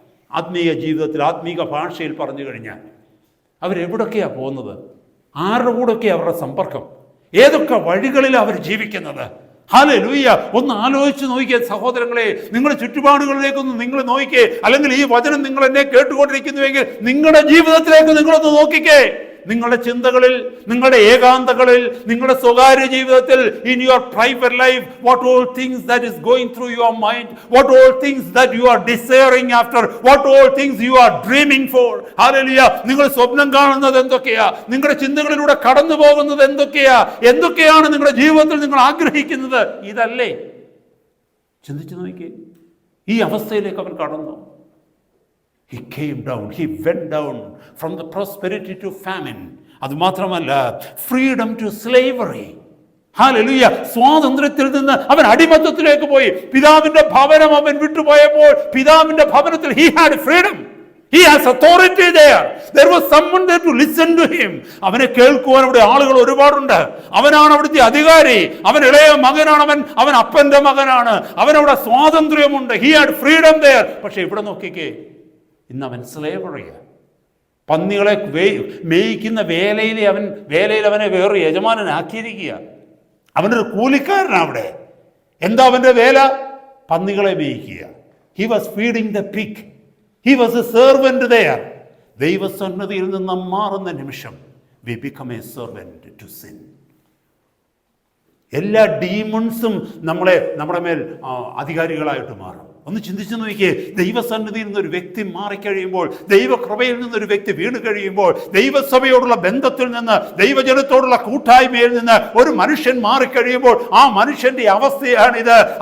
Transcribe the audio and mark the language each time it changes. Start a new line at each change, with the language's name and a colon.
Malayalam: ആത്മീയ ജീവിതത്തിൽ, ആത്മീക ഭാഷയിൽ പറഞ്ഞു കഴിഞ്ഞാൽ അവരെവിടൊക്കെയാണ് പോകുന്നത്? ആരുടെ കൂടെയൊക്കെയാണ് അവരുടെ സമ്പർക്കം? ഏതൊക്കെ വഴികളിലാണ് അവർ ജീവിക്കുന്നത്? ഹല്ലേലൂയ. ഒന്ന് ആലോചിച്ച് നോക്കിയേ സഹോദരങ്ങളെ. നിങ്ങളുടെ ചുറ്റുപാടുകളിലേക്കൊന്ന് നിങ്ങൾ നോക്കിക്കേ. അല്ലെങ്കിൽ ഈ വചനം നിങ്ങൾ എന്നെ കേട്ടുകൊണ്ടിരിക്കുന്നുവെങ്കിൽ നിങ്ങളുടെ ജീവിതത്തിലേക്ക് നിങ്ങളൊന്ന് നോക്കിക്കേ. നിങ്ങളുടെ ചിന്തകളിൽ, നിങ്ങളുടെ ഏകാന്തകളിൽ, നിങ്ങളുടെ സ്വകാര്യ ജീവിതത്തിൽ,
English: in your private life, what all things that is going through your mind, what all things that you are desiring after, what all things you are dreaming for.
Malayalam: Hallelujah. നിങ്ങൾ സ്വപ്നം കാണുന്നത് എന്തൊക്കെയാ? നിങ്ങളുടെ ചിന്തകളിലൂടെ കടന്നു പോകുന്നത് എന്തൊക്കെയാണ് നിങ്ങളുടെ ജീവിതത്തിൽ നിങ്ങൾ ആഗ്രഹിക്കുന്നത്? ഇതല്ലേ? ചിന്തിച്ചു നോക്കിയേ. ഈ അവസ്ഥയിലേക്ക് അവൻ കടന്നു.
English: He came down, he went down from the prosperity to famine.
Malayalam: അതുമാത്രമല്ല,
English: freedom to slavery.
Malayalam: ഹല്ലേലൂയ. സ്വാതന്ത്ര്യത്തിൽ നിന്ന് അവൻ അടിമത്തത്തിലേക്ക് പോയി. പിതാവിന്റെ ഭവനം അവൻ വിട്ടുപോയപ്പോൾ പിതാവിന്റെ ഭവനത്തിൽ
English: he had freedom. He has authority there. There was someone there to listen to him.
Malayalam: അവനെ കേൾക്കുവാൻ അവിടെ ആളുകൾ ഒരുപാടുണ്ട്. അവനാണ് അവിടുത്തെ അധികാരി. അവൻ ഇളയ മകനാണ്. അവൻ അപ്പന്റെ മകനാണ്. അവനവിടെ സ്വാതന്ത്ര്യമുണ്ട്.
English: He had freedom there.
Malayalam: പക്ഷെ ഇവിടെ നോക്കിക്കേ, ഇന്ന് അവൻ സ്ലേവറിയാണ്. പന്നികളെ മേയിക്കുന്ന വേലയിൽ അവനെ വേറെ യജമാനനാക്കിയിരിക്കുക. അവനൊരു കൂലിക്കാരനാണ് അവിടെ. എന്താ അവന്റെ വേല? പന്നികളെ മേയിക്കുക.
English: He was feeding the pig. He was a servant there.
Malayalam: ദൈവസന്നിധിയിൽ നിന്ന് മാറുന്ന നിമിഷം
English: we become a servant to sin.
Malayalam: എല്ലാ ഡീമൺസും നമ്മുടെ മേൽ അധികാരികളായിട്ട് മാറും. ഒന്ന് ചിന്തിച്ചു നോക്കിയേ. ദൈവസന്നിധിയിൽ നിന്നൊരു വ്യക്തി മാറിക്കഴിയുമ്പോൾ, ദൈവകൃപയിൽ നിന്നൊരു വ്യക്തി വീണ് കഴിയുമ്പോൾ, ദൈവസഭയോടുള്ള ബന്ധത്തിൽ നിന്ന്, ദൈവജനത്തോടുള്ള കൂട്ടായ്മയിൽ നിന്ന് ഒരു മനുഷ്യൻ മാറിക്കഴിയുമ്പോൾ ആ മനുഷ്യന്റെ അവസ്ഥയാണിത്.